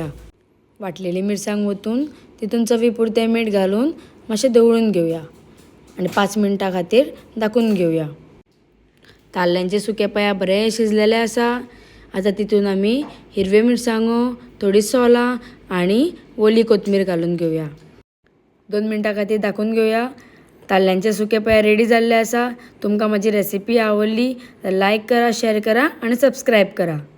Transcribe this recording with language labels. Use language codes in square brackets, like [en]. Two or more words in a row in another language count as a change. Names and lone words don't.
[kok] वाटलेली मिरसांग ओतून तितून चवी पुरतें मीठ घालून मातशें दवळून घेवया आणि 5 मिनटां खातीर धाकून घेवया। ताल्ल्यांचे सुके पया बरे शिजलेले आसा। आता तितून आमी हिरवे मिरसांगो, थोडी सोलां आणि ओली कोथमीर घालून घेवया। 2 मिनटां खातीर धाकून घेवया। ताल्ल्यांचे सुके पया रेडी जाल्ले आसा। तुमकां माझी रेसिपी आवडली तर लाईक करा, शेअर करा आणि सबस्क्राईब करा।